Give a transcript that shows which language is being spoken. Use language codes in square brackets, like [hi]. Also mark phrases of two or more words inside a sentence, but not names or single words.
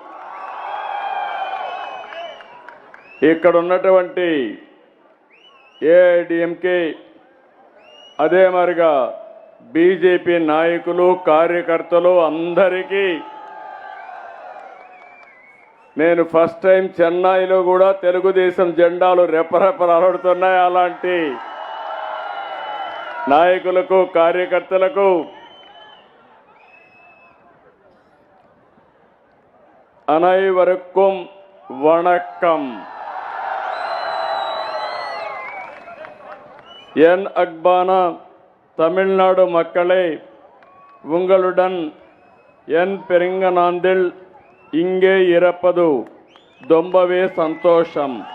[te] ఇక్కడ ఉన్నటువంటి ఏఐడిఎంకే అదే మరిగా బీజేపీ నాయకులు కార్యకర్తలు అందరికీ నేను [en] first time [te] చెన్నైలో కూడా తెలుగుదేశం జెండాలు రెపరెపలాడుతున్నాయి. అలాంటి నాయకులకు కార్యకర్తలకు [ta] அனைவருக்கும் வணக்கம். என் அன்பான தமிழ்நாடு மக்களே, உங்களுடன் என் பெருங்கநாந்தில் இங்கே இருப்பது ரொம்பவே சந்தோஷம்.